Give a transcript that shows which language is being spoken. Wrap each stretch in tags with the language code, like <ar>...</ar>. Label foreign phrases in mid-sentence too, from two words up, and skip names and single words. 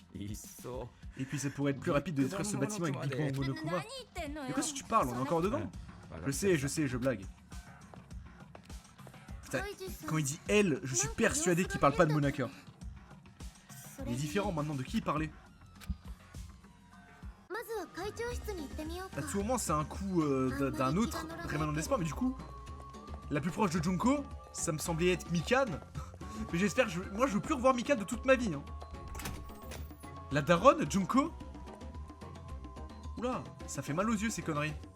<fr>Et puis ça pourrait être plus rapide de détruire ce bâtiment avec Big Bang Monokuma. De quoi si tu parles? On est encore dedans? Je sais, je blague. Putain, quand il dit elle, je suis persuadé qu'il parle pas de Monaka. Il est différent maintenant, de qui il parlait?</fr> <ja>会長室に行ってみようか。</ja> <fr>À tout moment, c'est un coup d'un autre rémanent d'espoir, mais du coup, la plus proche de Junko, ça me semblait être Mikan. Mais j'espère, moi je veux plus revoir Mikan de toute ma vie. Hein. La daronne, Junko. Oula, ça fait mal aux yeux ces conneries.</fr>